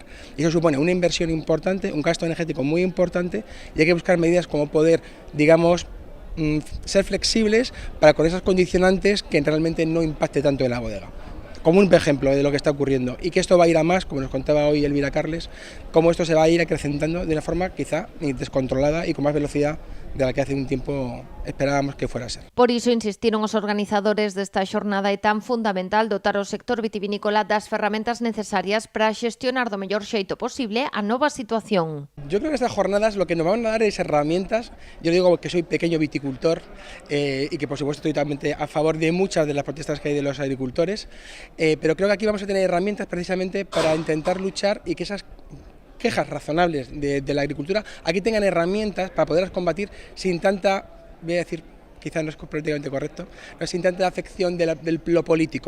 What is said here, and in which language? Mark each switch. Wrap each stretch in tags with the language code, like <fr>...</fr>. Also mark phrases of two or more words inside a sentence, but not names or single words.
<es>Y eso supone una inversión importante, un gasto energético muy importante y hay que buscar medidas como poder, digamos, ser flexibles para con esas condicionantes que realmente no impacte tanto en la bodega. Como un ejemplo de lo que está ocurriendo y que esto va a ir a más, como nos contaba hoy Elvira Carles, cómo esto se va a ir acrecentando de una forma quizá descontrolada y con más velocidad de la que hace un tiempo esperábamos que fuera a ser.</es> <gl>Por iso insistiron os organizadores desta xornada é tan fundamental dotar o sector vitivinícola das ferramentas necesarias para xestionar do mellor xeito posible a nova situación.</gl> <es>Yo creo que estas jornadas lo que nos van a dar es herramientas. Yo digo que soy pequeño viticultor y que por supuesto estoy totalmente a favor de muchas de las protestas que hay de los agricultores, pero creo que aquí vamos a tener herramientas precisamente para intentar luchar y que esas quejas razonables de la agricultura aquí tengan herramientas para poderlas combatir sin tanta, voy a decir, quizás no es políticamente correcto, no sin tanta afección de lo político.</es>